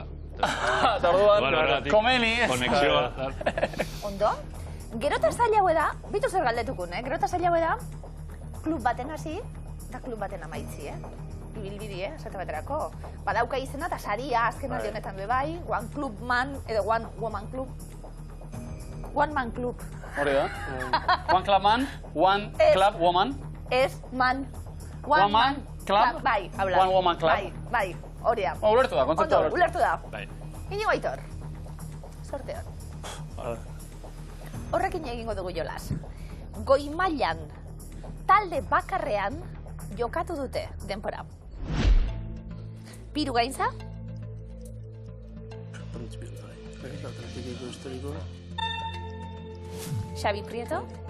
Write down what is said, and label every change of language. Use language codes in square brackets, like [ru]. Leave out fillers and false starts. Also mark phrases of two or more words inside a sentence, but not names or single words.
[eu] Eta orduan, komeni, ez? Konexioa. Ondo? Gero eta zaila da, bitu zer galdetukun, Gero eta zaila da, klub baten hasi, eta klub baten amaitzi, Ibilbidi, esate baterako. Badauka izena eta saria azken aldi honetan bebai, [en] One Club Man, edo One Woman Club. One Man Club. [eu] Hori da. [en] One Club Man, One Club Woman. [eu] Ez man. [en] One Man Club. [eu] Bai, habla. [en] One Woman Club. [eu] Bai, hori da. Ulertu da, kontzeptu Ondo, ulertu da. Bai. Inigo Aitor. Sorteon. Horrekin egingo dugu jolas. Goi mailan, talde bakarrean, jokatu dute denpora. Piru Gaintza. Xavi Prieto.